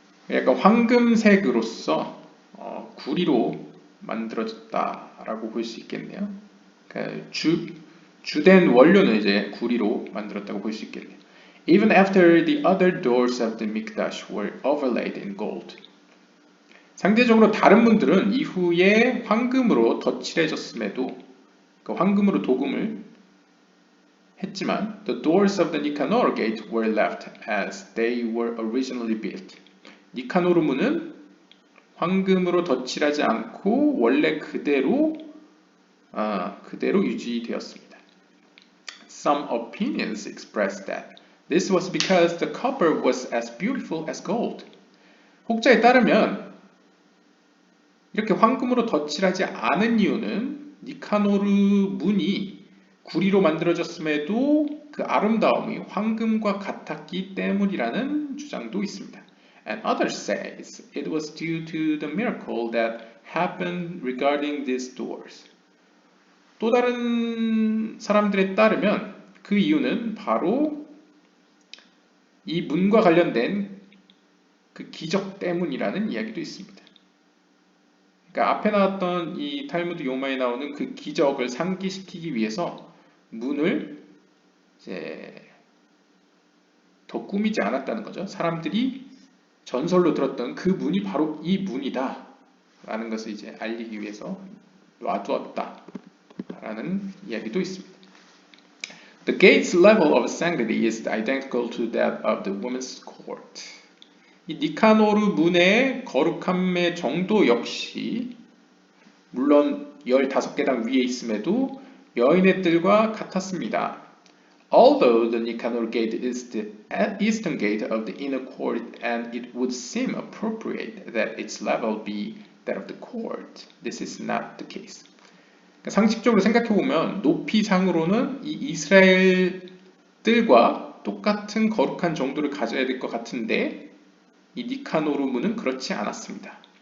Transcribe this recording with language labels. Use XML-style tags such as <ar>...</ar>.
<ko>약간 황금색으로서 구리로 만들어졌다라고 볼 수 있겠네요. 그러니까 주된 원료는 이제 구리로 만들었다고 볼 수 있겠네요.</ko> <en>Even after the other doors of the Mikdash were overlaid in gold.</en> <ko>상대적으로 다른 문들은 이후에 황금으로 덧칠해졌음에도 그 황금으로 도금을 했지만</ko> <en>the doors of the Nicanor gate were left as they were originally built.</en> <ko>니카노르 문은 황금으로 덧칠하지 않고 원래 그대로 유지되었습니다.</ko> <en>Some opinions expressed that this was because the copper was as beautiful as gold.</en> <ko>혹자에 따르면 이렇게 황금으로 덧칠하지 않은 이유는 니카노르 문이 구리로 만들어졌음에도 그 아름다움이 황금과 같았기 때문이라는 주장도 있습니다.</ko> <en>And others says it was due to the miracle that happened regarding these doors.</en> <ko>또 다른 사람들에 따르면 그 이유는 바로 이 문과 관련된 그 기적 때문이라는 이야기도 있습니다. 그러니까 앞에 나왔던 이 탈무드 요마에 나오는 그 기적을 상기시키기 위해서 문을 이제 더 꾸미지 않았다는 거죠. 사람들이 전설로 들었던 그 문이 바로 이 문이다 라는 것을 이제 알리기 위해서 놔두었다 라는 이야기도 있습니다.</ko> <en>The gate's level of sanctity is identical to that of the women's court.</en> <ko>이 니카노르 문의 거룩함의 정도 역시 물론 15계단 위에 있음에도 여인의 뜰과 같았습니다.</ko> <en>Although the Nicanor gate is the eastern gate of the inner court and it would seem appropriate that its level be that of the court, this is not the case.</en> <ko>상식적으로 생각해보면 높이상으로는 이 이스라엘 뜰과 똑같은 거룩한 정도를 가져야 될 것 같은데 이 니카노르 문은 그렇지 않았습니다.</ko>